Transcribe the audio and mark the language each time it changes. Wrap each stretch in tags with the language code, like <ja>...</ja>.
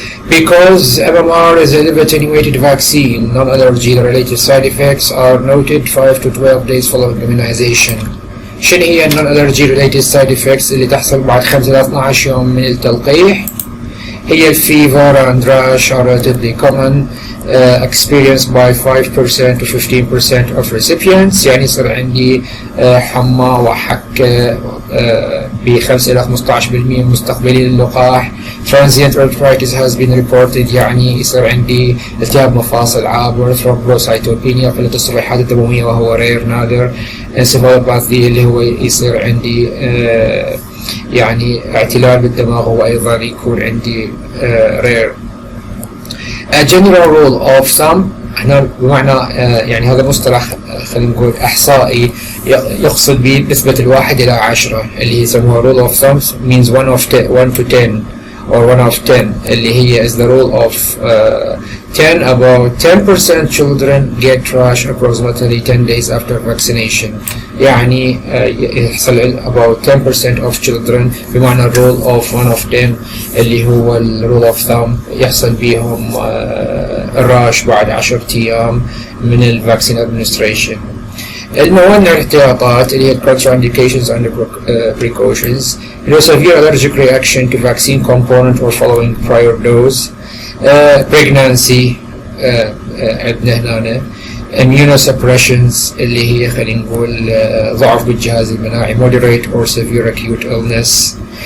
<en>Because MMR is a liver attenuated vaccine, non-allergy related side effects are noted 5 to 12 days following immunization.</en> <ar>شنو هي</ar> <en>non-allergy related side effects</en> <ar>اللي تحصل بعد 5 إلى 12 يوم من التلقيح؟ هي</ar> <en>fever and rash are relatively common, experienced by 5% to 15% of recipients.</en> <ar>يعني يصير عندي حمى وحكة ب 5 إلى 15% من مستقبلي للقاح.</ar> <en>Transient arthritis has been reported،</en> <ar>يعني يصير عندي التهاب مفاصل عابر. thrombocytopenia قلة الصفيحات الدموية وهو رير نادر. encephalopathy اللي هو يصير عندي يعني اعتلال بالدماغ وأيضا يكون عندي رير.</ar> <en>A general rule of thumb</en> <ar>هنا بمعنى يعني هذا مصطلح خلينا نقول إحصائي يقصد به نسبة 1 إلى 10 اللي يسموها</ar> <en>rule of thumb means 1 to 10 or 1 of 10</en> <ar>اللي هي</ar> <en>is the rule of 10 about 10% children get rash approximately 10 days after vaccination.</en> <ar>يعني يحصل</ar> <en>about 10% of children</en> <ar>بمعنى</ar> <en>rule of 1 of 10</en> <ar>اللي هو</ar> <en>rule of thumb</en> <ar>يحصل بيهم الراش بعد 10 أيام من الفاكسين administration. الموانع الاحتياطات اللي هي</ar> <en>contraindications and precautions. severe allergic reaction to vaccine component or following prior dose.</en> <ar>pregnancy عندنا هنا. immunosuppressions اللي هي خلينا نقول ضعف بالجهاز المناعي</ar> <en>moderate or severe acute illness.</en>